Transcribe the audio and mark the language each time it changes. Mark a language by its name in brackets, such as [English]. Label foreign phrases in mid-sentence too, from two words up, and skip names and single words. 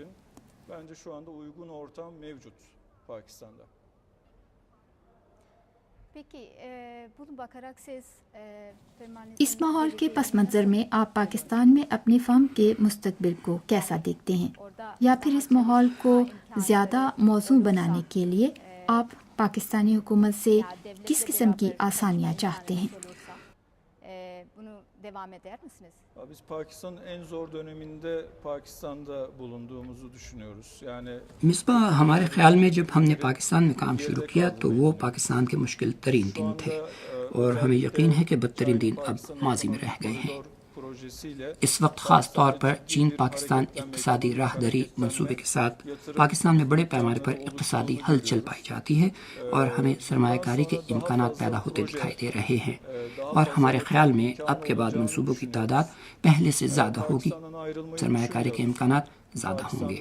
[Urdu] اس ماحول کے پس منظر میں آپ پاکستان میں اپنی فرم کے مستقبل کو کیسا دیکھتے ہیں؟ یا پھر اس ماحول کو زیادہ موزوں بنانے کے لیے آپ پاکستانی حکومت سے کس قسم کی آسانیاں چاہتے ہیں؟ [Turkish] Biz Pakistan'ın en zor döneminde Pakistan'da bulunduğumuzu düşünüyoruz. Yani [Urdu] مصباح، ہمارے خیال میں جب ہم نے پاکستان میں کام شروع کیا تو وہ پاکستان کے مشکل ترین دن تھے، اور ہمیں یقین ہے کہ بدترین دن اب ماضی میں رہ گئے ہیں. اس وقت خاص طور پر چین پاکستان اقتصادی راہداری منصوبے کے ساتھ پاکستان میں بڑے پیمانے پر اقتصادی ہلچل پائی جاتی ہے، اور ہمیں سرمایہ کاری کے امکانات پیدا ہوتے دکھائی دے رہے ہیں، اور ہمارے خیال میں اب کے بعد منصوبوں کی تعداد پہلے سے زیادہ ہوگی، سرمایہ کاری کے امکانات زیادہ ہوں گے.